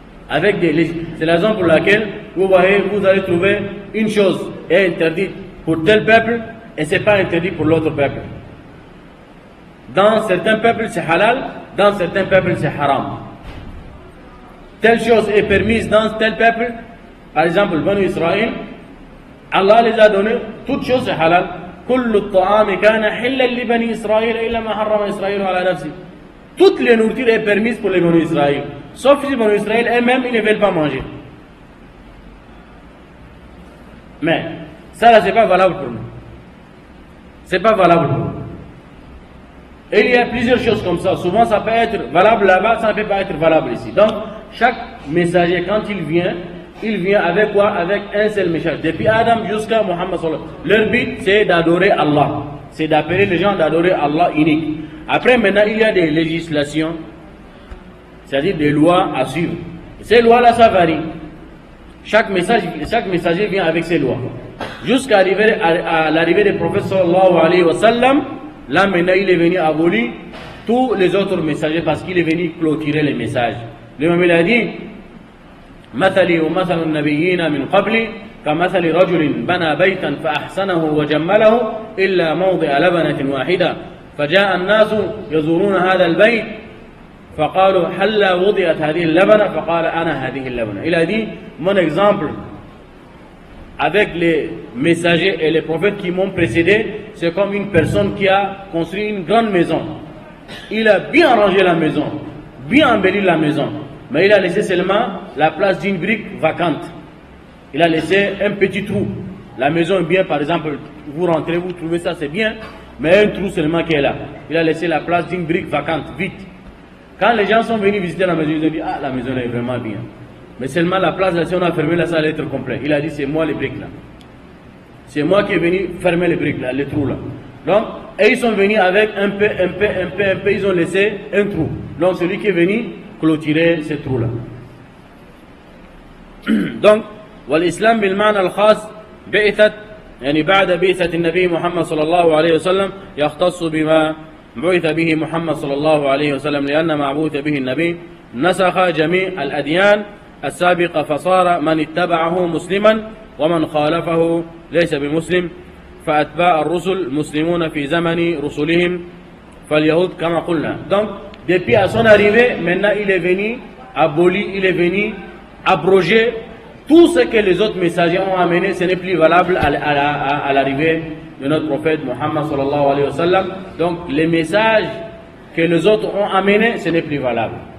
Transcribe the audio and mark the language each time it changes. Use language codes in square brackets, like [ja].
[fr] C'est la raison pour laquelle vous voyez, vous allez trouver une chose est interdite pour tel peuple et c'est pas interdit pour l'autre peuple. Dans certains peuples c'est halal, dans certains peuples c'est haram. Telle chose est permise dans tel peuple, par exemple Banu Israël, Allah les a donné, toute chose c'est halal. [ar] كل الطعام كان حلا لبني إسرائيل إلا ما حرم إسرائيل على نفسه. [fr] Toutes les nourritures est permise pour les Banu Israël, sauf si les Banu Israël eux-mêmes ils ne veulent pas manger. Mais ça là c'est pas valable pour nous. C'est pas valable pour nous. Et il y a plusieurs choses comme ça. Souvent ça peut être valable là-bas, ça ne peut pas être valable ici. Donc chaque messager quand il vient avec quoi? Avec un seul message. Depuis Adam jusqu'à Muhammad sallallahu alayhi wa sallam. Leur but c'est d'adorer Allah. C'est d'appeler les gens d'adorer Allah unique. Après maintenant il y a des législations, c'est-à-dire des lois à suivre. Ces lois-là ça varie. Chaque messager vient avec ses lois. jusqu'à à l'arrivée du prophète sallallahu alayhi wa sallam. Là maintenant il est venu abolir tous les autres messagers parce qu'il est venu clôturer les messages. L'imam il a dit [ar] مثلي ومثل النبيين من قبلي كمثل رجل بنى بيتا فأحسنه وجمله إلا موضع لبنة واحدة فجاء الناس يزورون هذا البيت فقالوا هل وضعت هذه اللبنة فقال أنا هذه اللبنة. [fr] Il a dit mon exemple avec les messagers et les prophètes qui m'ont précédé, c'est comme une personne qui a construit une grande maison. Il a bien rangé la maison, bien embelli la maison, mais il a laissé seulement la place d'une brique vacante. Il a laissé un petit trou. La maison est bien, par exemple, vous rentrez, vous trouvez ça, c'est bien, mais un trou seulement qui est là. Il a laissé la place d'une brique vacante, vide. Quand les gens sont venus visiter la maison, ils ont dit, ah, la maison est vraiment bien. Mais seulement la place, là, si on a fermé là, ça allait être complet. Il a dit, c'est moi les briques là. C'est moi qui est venu fermer les briques là, les trous là. Donc, et ils sont venus avec un peu, ils ont laissé un trou. Donc, celui qui est venu clôturer ce trou là. [ar] Donc, والإسلام بالمعنى الخاص بعثة يعني بعد بعثة النبي محمد صلى الله عليه وسلم يختص بما بعث به محمد صلى الله عليه وسلم لأن ما بعث به النبي نسخ جميع الأديان السابقة فصار من اتبعه مسلما ومن خالفه ليس بمسلم فأتباع الرسل مسلمون في زمن رسلهم فاليهود كما قلنا. [fr] Donc depuis à son arrivée, maintenant il est venu abolir, il est venu abroger tout ce que les autres messagers ont amené. Ce n'est plus valable à l'arrivée de notre prophète Muhammad sallallahu alayhi wa sallam. Donc les messages que les autres ont amenés, ce n'est plus valable.